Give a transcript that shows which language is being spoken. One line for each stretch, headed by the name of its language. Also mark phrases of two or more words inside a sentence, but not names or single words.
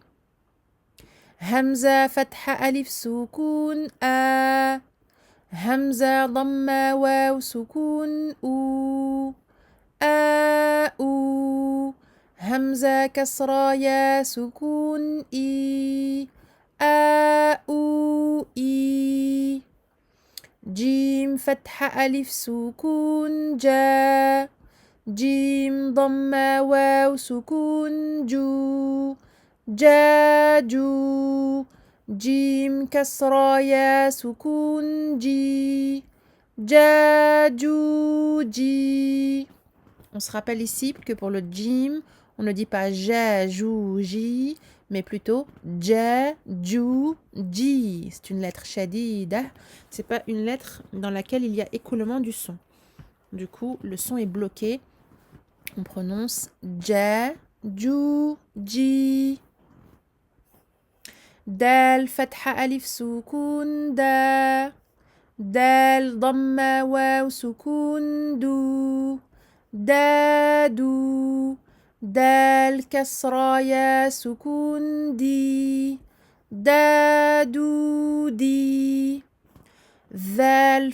Arabic: همزة فتحة ألف سكون آ همزة ضمة واو سكون أو آ أو همزة كسرة يا سكون إي آ أو إي. جيم فتحة ألف سكون جا جيم ضمة واو سكون جو جا جو جيم كسرة يا سكون جي جا جو جي.
French: On se rappelle ici que pour le jim, on ne dit pas ja, jou, ji, mais plutôt ja, ju, ji. C'est une lettre shadida. C'est pas une lettre dans laquelle il y a écoulement du son. Du coup, le son est bloqué. On prononce ja, ju, ji.
Arabic: دال فتحة ألف سكون دا دال ضمة واو سكون دو دادو دال كسرة يا سكون دي دادو دي ذال